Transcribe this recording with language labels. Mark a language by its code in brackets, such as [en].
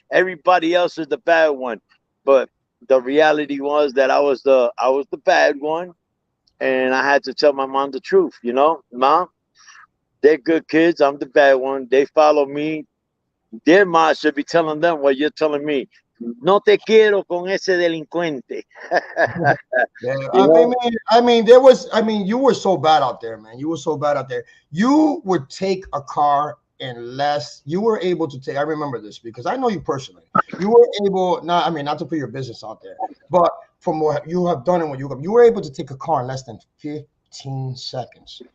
[en] Everybody else is the bad one. But the reality was that I was the bad one. And I had to tell my mom the truth, you know, Mom, they're good kids. I'm the bad one. They follow me. Their mom should be telling them what you're telling me. [es] No te quiero con ese delincuente. [en] Yeah, I mean, you were so bad out there, man. You were so bad out there. You would take a car unless you were able to take. I remember this because I know you personally. You were able, not to put your business out there, but from what you have done and what you were able to take a car in less than 15 seconds.